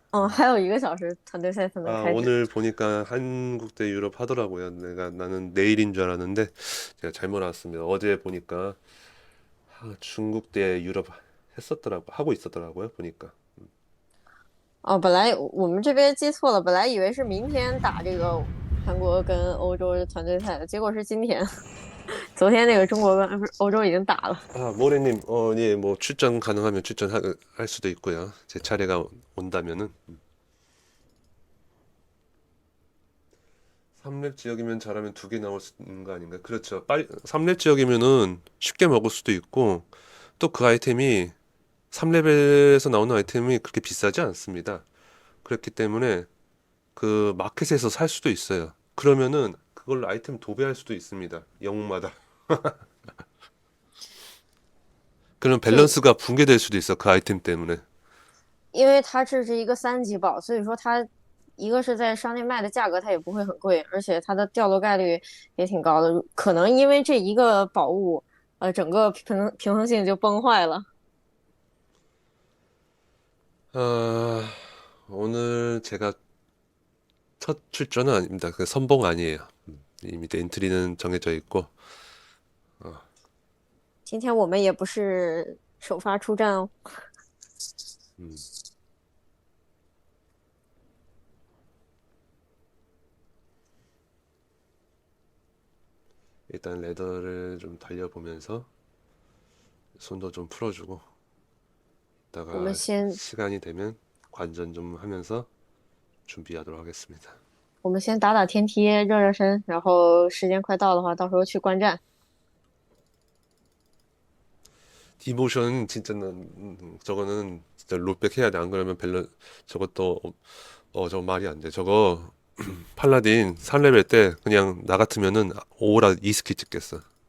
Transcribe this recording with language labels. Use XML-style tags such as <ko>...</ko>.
<zh>还有1个小时团队赛才能开始。</zh> <ko>오늘 보니까 한국 대 유럽 하더라고요. 나는 내일인 줄 알았는데 제가 잘못 알았습니다. 어제 보니까 중국 대 유럽 하고 있었더라고요. 보니까.</ko> <zh>本来我们这边记错了，本来以为是明天打这个韩国跟欧洲团队赛的，结果是今天。昨天那个中国跟欧洲已经打了。</zh> <ko>모래님, 예, 뭐 출전 가능하면 출전할 수도 있고요. 제 차례가 온다면은. 3렙 지역이면 잘하면 2개 나올 수 있는 거 아닌가? 그렇죠. 3렙 지역이면은 쉽게 먹을 수도 있고 또 그 아이템이 3렙에서 나오는 아이템이 그렇게 비싸지 않습니다. 그렇기 때문에 그 마켓에서 살 수도 있어요. 그러면은 그걸로 아이템 도배할 수도 있습니다. 영웅마다. 그럼 밸런스가 붕괴될 수도 있어. 그 아이템 때문에.</ko> <zh>因为它这是一个3级宝，所以说它一个是在商店卖的价格它也不会很贵，而且它的掉落概率也挺高的。可能因为这一个宝物，整个平衡性就崩坏了。</zh> <ko>오늘 제가 첫 출전은 아닙니다. 그 선봉 아니에요. 이미 엔트리는 정해져 있고.</ko> <zh>今天我们也不是首发出战哦。</zh> <ko>음. 일단 레더를 좀 달려보면서 손도 좀 풀어주고</ko> <zh>我</zh> <ko>이따가</ko> <zh>们先</zh> <ko>시간이 되면 관전 좀 하면서 준비하도록 하겠습니다.</ko> <zh>我们先打打天梯，热热身，然后时间快到的话，到时候去观战。</zh> <ko>디모션 진짜는 저거는 진짜 롯백 해야 돼. 안 그러면 저것도 저거 말이 안 돼. 저거 팔라딘 3레벨 때 그냥 나 같으면은 오라 2스킬 찍겠어.</ko>